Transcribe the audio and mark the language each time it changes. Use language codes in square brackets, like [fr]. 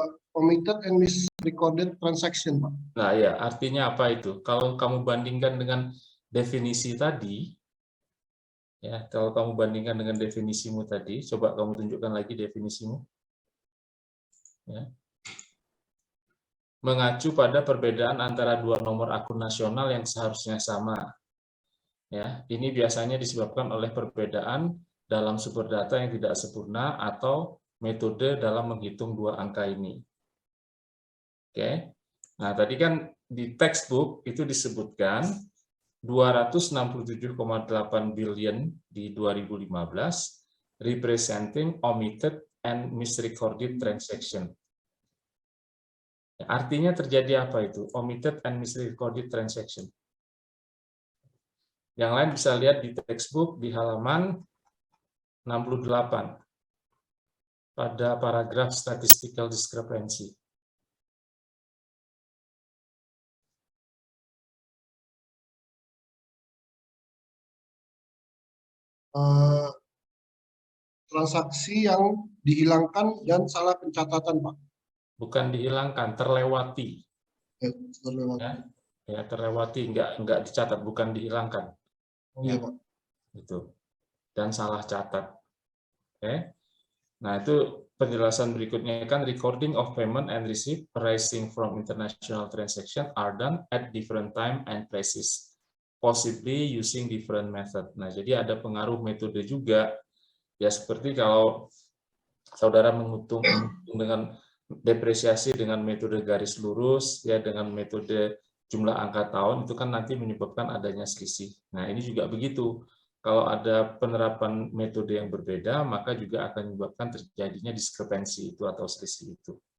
[en] Omitted and misrecorded transaction, Pak. [id] Nah ya, artinya apa itu? Kalau kamu bandingkan dengan definisi tadi, ya, kalau kamu bandingkan dengan definisimu tadi, coba kamu tunjukkan lagi definisimu. Ya. Mengacu pada perbedaan antara dua nomor akun nasional yang seharusnya sama. Ya, ini biasanya disebabkan oleh perbedaan dalam sumber data yang tidak sempurna atau metode dalam menghitung dua angka ini. Oke. Nah, tadi kan di textbook itu disebutkan 267,8 billion di 2015 [en] representing omitted and misrecorded transaction. [id] Artinya terjadi apa itu? [en] Omitted and misrecorded transaction. [id] Yang lain bisa lihat di textbook di halaman 68 pada paragraf statistical discrepancy. eh, transaksi yang dihilangkan dan salah pencatatan, Pak. Bukan dihilangkan, terlewati. Terlewat. Ya, terlewati, nggak dicatat, bukan dihilangkan. Oh, iya, Pak. Itu. Dan salah catat. Oke. Nah, itu penjelasan berikutnya kan [en] recording of payment and receipt arising from international transaction are done at different time and places, possibly using different method. [id] Nah, jadi ada pengaruh metode juga. Ya, seperti kalau saudara menghitung dengan depresiasi dengan metode garis lurus, ya dengan metode jumlah angka tahun, itu kan nanti menyebabkan adanya selisih. Nah, ini juga begitu. Kalau ada penerapan metode yang berbeda, maka juga akan menyebabkan terjadinya diskrepensi itu atau selisih itu.